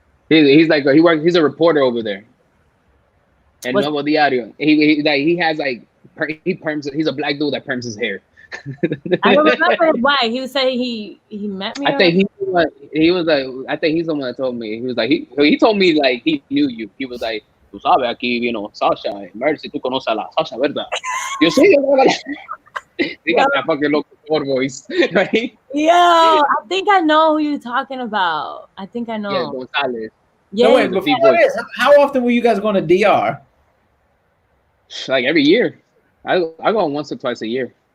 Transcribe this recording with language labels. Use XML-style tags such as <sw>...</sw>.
<en>He's like he's a reporter over there. El Nuevo Diario. He has like he perms. He's a black dude that perms his hair. I don't remember why. He was saying he met me. I think he was like, I think he's the one that told me. He was like, he told me like he knew you. He was like,</en> <es>tú sabes aquí vino Sasha, Mercy, tú conoces a la Sasha, ¿verdad? Yo sí,</es> <en>they got that fucking local voice, right? Yeah, I think I know who you're talking about. I think I know. Yeah, Gonzalez. Yeah. No, wait, before this, how often were you guys going to DR? Like every year. I go once or twice a year.</en>